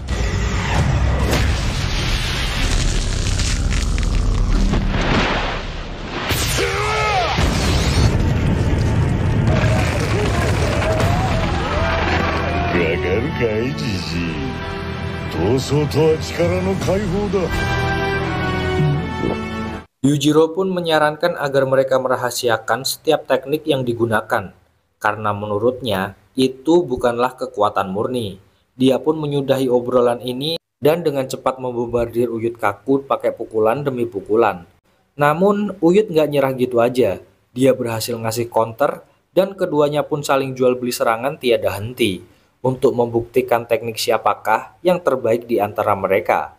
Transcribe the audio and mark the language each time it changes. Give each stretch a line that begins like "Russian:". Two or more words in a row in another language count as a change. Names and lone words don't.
Japanese: わかるかい、じじい。闘争とは力の解放だ。
Indonesian: Yujiro pun menyarankan agar mereka merahasiakan setiap teknik yang digunakan, karena menurutnya itu bukanlah kekuatan murni. Dia pun menyudahi obrolan ini dan dengan cepat membombardir Uyut Kaku pakai pukulan demi pukulan. Namun Uyut nggak nyerah gitu aja. Dia berhasil ngasih counter dan keduanya pun saling jual beli serangan tiada henti untuk membuktikan teknik siapakah yang terbaik di antara mereka.